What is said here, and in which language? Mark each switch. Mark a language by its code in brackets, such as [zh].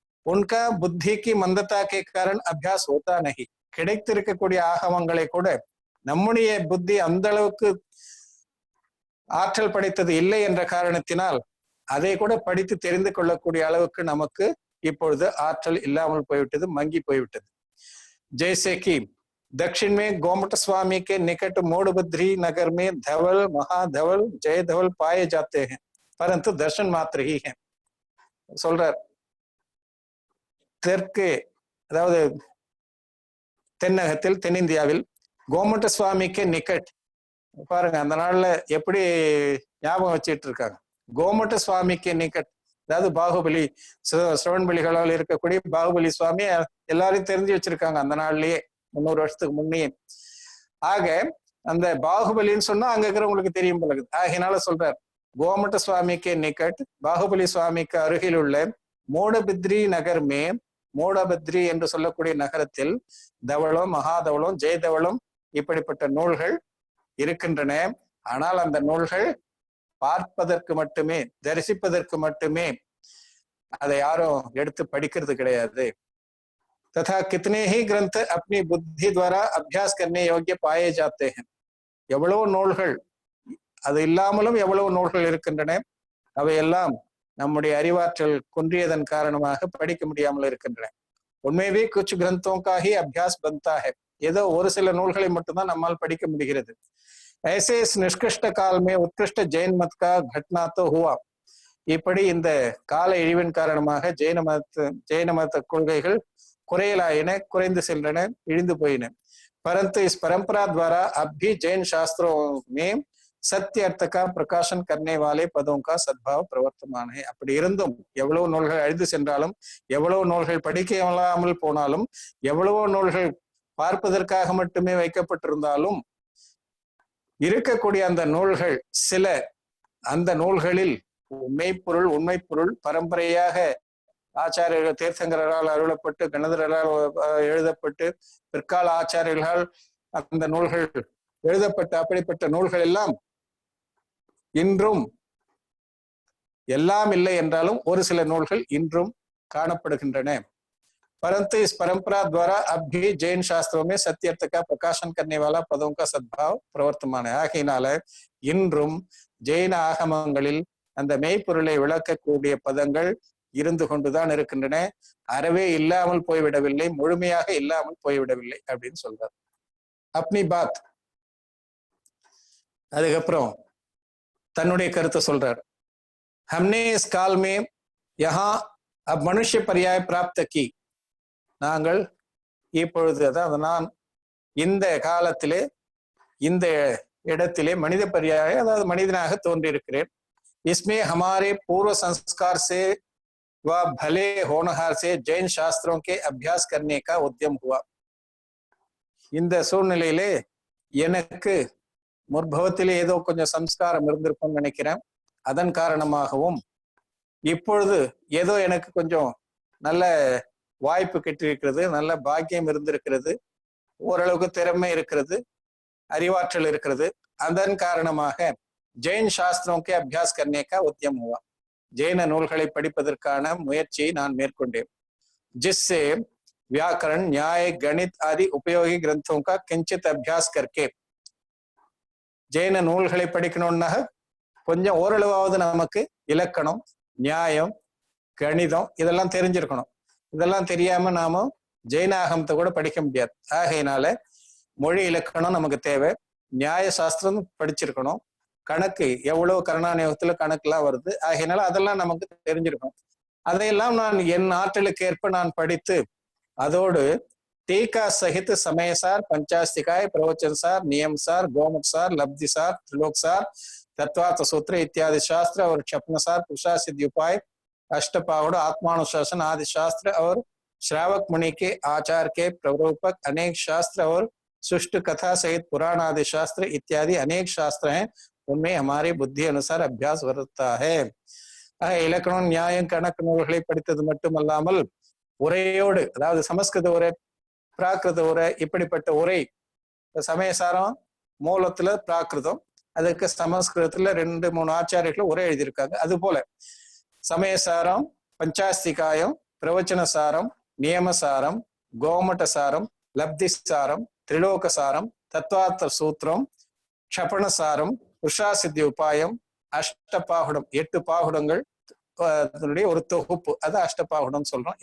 [hi] உன்கா புத்திக்கு மந்தத்தாக்கே காரண் அபியாஸ் ஹோதா நஹி, [ta] கிடைத்திருக்கக்கூடிய ஆகமங்களை கூட நம்முடைய புத்தி அந்த அளவுக்கு ஆற்றல் படைத்தது இல்லை என்ற காரணத்தினால் அதை கூட படித்து தெரிந்து கொள்ளக்கூடிய அளவுக்கு நமக்கு இப்பொழுது ஆற்றல் இல்லாமல் போய்விட்டது, மங்கி போய்விட்டது. [hi] जैसे कि दक्षिण में गोमट स्वामी के निकट मोड़बद्री नगर में धवल, महाधवल, जय धवल पाए जाते हैं परंतु दर्शन मात्र ही है. [ta] சொல்றார், தெற்கு அதாவது தென்னகத்தில் தென்னிந்தியாவில் கோமட்ட சுவாமிக்கு நிக்கட், பாருங்க அந்த நாள்ல எப்படி ஞாபகம் வச்சிட்டு இருக்காங்க. கோமட்ட சுவாமிக்கு நிக்கட், அதாவது பாகுபலி, சிரவண்பலிகளால் இருக்கக்கூடிய பாகுபலி சுவாமி எல்லாரையும் தெரிஞ்சு வச்சிருக்காங்க அந்த நாள்லயே, 300 வருஷத்துக்கு முன்னே. ஆக அந்த பாகுபலின்னு சொன்னா அங்க இருக்கிறவங்களுக்கு தெரியும் பழகுது. ஆகினால சொல்றார், கோமட்ட சுவாமிக்கு நிக்கட், பாகுபலி சுவாமிக்கு அருகில் உள்ள மோடபித்ரி நகர்மே, மோடபத்ரி என்று சொல்லக்கூடிய நகரத்தில் தவளம், மகாதவளம், ஜெயதவளம் இப்படிப்பட்ட நூல்கள் இருக்கின்றன. ஆனால் அந்த நூல்கள் பார்ப்பதற்கு மட்டுமே, தரிசிப்பதற்கு மட்டுமே, அதை யாரும் எடுத்து படிக்கிறது கிடையாது. [hi] तथा कितने ही ग्रंथ अपनी बुद्धि द्वारा अभ्यास करने योग्य पाए जाते हैं. [ta] எவ்வளவு நூல்கள், அது இல்லாமலும் எவ்வளவு நூல்கள் இருக்கின்றன. அவையெல்லாம் நம்முடைய அறிவாற்றல் குன்றியதன் காரணமாக படிக்க முடியாமல் இருக்கின்றன. உண்மையே [hi] குछ ग्रंथों का ही अभ्यास बनता है, [ta] ஏதோ ஒரு சில நூல்களை மட்டும்தான் நம்மால் படிக்க முடிகிறது. [hi] ऐसे इस निष्कृष्ट काल में उत्कृष्ट जैन मत का घटना तो हुआ. [ta] இப்படி இந்த கால இழிவின் காரணமாக ஜெயின மத கொள்கைகள் குறையலாயின, குறைந்து சென்றன, இழிந்து போயின. [hi] परंतु इस परंपरा द्वारा अब भी जैन शास्त्रों में सत्य अर्थ का प्रकाशन करने वाले पदों का सद्भाव प्रवर्तमान है. [ta] அப்படி இருந்தும் எவ்வளவு நூல்கள் அழிந்து சென்றாலும், எவ்வளவு நூல்கள் படிக்காமல் போனாலும், எவ்வளவோ நூல்கள் பார்ப்பதற்காக மட்டுமே வைக்கப்பட்டிருந்தாலும், இருக்கக்கூடிய அந்த நூல்கள் சில, அந்த நூல்களில் உண்மை பொருள் பரம்பரையாக ஆச்சாரியர்கள் தீர்த்தங்கரால் அருளப்பட்டு, கணதரால் எழுதப்பட்டு, பிற்கால ஆச்சாரியர்களால் அந்த நூல்கள் எழுதப்பட்ட அப்படிப்பட்ட நூல்கள் எல்லாம் இன்றும், எல்லாம் இல்லை என்றாலும் ஒரு சில நூல்கள் இன்றும் காணப்படுகின்றன. [hi] परंतु इस परंपरा द्वारा अब भी जैन शास्त्रों में सत्य अर्थ का प्रकाशन करने वाला पदों का सद्भाव प्रवर्तमान है. [ta] ஆகையினால இன்றும் ஜெயின ஆகமங்களில் அந்த மெய்ப்பொருளை விளக்கக்கூடிய பதங்கள் இருந்து கொண்டுதான் இருக்கின்றன. அறவே இல்லாமல் போய்விடவில்லை, முழுமையாக இல்லாமல் போய்விடவில்லை அப்படின்னு சொல்றார். [hi] அப்னி பாத். [ta] அதுக்கப்புறம் தன்னுடைய கருத்தை சொல்றார். [hi] हमने इस काल में यहाँ अब मनुष्य पर्याय प्राप्त की. [ta] நாங்கள் இப்பொழுது, அதாவது நான் இந்த காலத்திலே இந்த இடத்திலே மனித பரியாய, அதாவது மனிதனாக தோன்றியிருக்கிறேன். [hi] इसमें हमारे पूर्व संस्कार से व भले होनहार से जैन शास्त्रों के अभ्यास करने का उद्यम हुआ. [ta] இந்த சூழ்நிலையிலே எனக்கு முற்பவத்திலே ஏதோ கொஞ்சம் சம்ஸ்காரம் இருந்திருக்கும்னு நினைக்கிறேன். அதன் காரணமாகவும் இப்பொழுது ஏதோ எனக்கு கொஞ்சம் நல்ல வாய்ப்பு கிட்டிருக்கிறது, நல்ல பாக்கியம் இருந்திருக்கிறது, ஓரளவுக்கு திறமை இருக்கிறது, அறிவாற்றல் இருக்கிறது. அதன் காரணமாக ஜெயின் சாஸ்திரம்க்கு அபியாஸ் [hi] करने का उद्यम हुआ. [ta] ஜெயின நூல்களை படிப்பதற்கான முயற்சியை நான் மேற்கொண்டேன். [hi] जिससे व्याकरण, न्याय, गणित आदि उपयोगी ग्रंथों का किंचित अभ्यास करके [ta] ஜெயின நூல்களை படிக்கணும்னா கொஞ்சம் ஓரளவாவது நமக்கு இலக்கணம், நியாயம், கணிதம் இதெல்லாம் தெரிஞ்சிருக்கணும். இதெல்லாம் தெரியாம நாம ஜெயின ஆகமத்தை கூட படிக்க முடியாது. ஆகையினால மொழி இலக்கணம் நமக்கு தேவை, நியாய சாஸ்திரம் படிச்சிருக்கணும், கணக்கு எவ்வளவு கருணாநியோகத்துல கணக்குலாம் வருது, ஆகையினால அதெல்லாம் நமக்கு தெரிஞ்சிருக்கணும். அதையெல்லாம் நான் என் ஆற்றலுக்கு ஏற்ப நான் படித்து அதோடு [hi] टीका सहित समयसार, पंचास्तिकाय, प्रवचनसार, नियमसार, गोमुखसार, लब्धिसार, त्रिलोकसार, तत्वार्थ सूत्र इत्यादि शास्त्र और क्षपणसार, पुरुषा सिद्धि उपाय, अष्टपाहुड़, आत्मानुशासन आदि शास्त्र और श्रावक मुनि के आचार के प्ररूपक अनेक शास्त्र और सुष्ट कथा सहित पुराण आदि शास्त्र इत्यादि अनेक शास्त्र हैं. उनमें हमारी बुद्धि अनुसार अभ्यास वर्तता है. [ta] இலக்கணம், நியாயம், கணக்கு நூல்களை படித்தது மட்டுமல்லாமல் உரையோடு, அதாவது சமஸ்கிருத உரை, பிராகிருத உரை, இப்படிப்பட்ட உரை, சமயசாரம் மூலத்துல பிராகிருதம், அதுக்கு சமஸ்கிருதத்துல 2-3 ஆச்சாரியர்கள் உரை எழுதியிருக்காங்க. அது போல சமயசாரம், பஞ்சாஸ்திகாயம், பிரவச்சனசாரம், நியமசாரம், கோமட்டசாரம், லப்திசாரம், திரிலோகசாரம், தத்வார்த்த சூத்திரம், க்ஷபணசாரம், புருஷா சித்தி உபாயம், அஷ்டபாகுடம், 8 பாகுடங்கள் அதனுடைய ஒரு தொகுப்பு, அது அஷ்டபாகுடம் சொல்றோம்.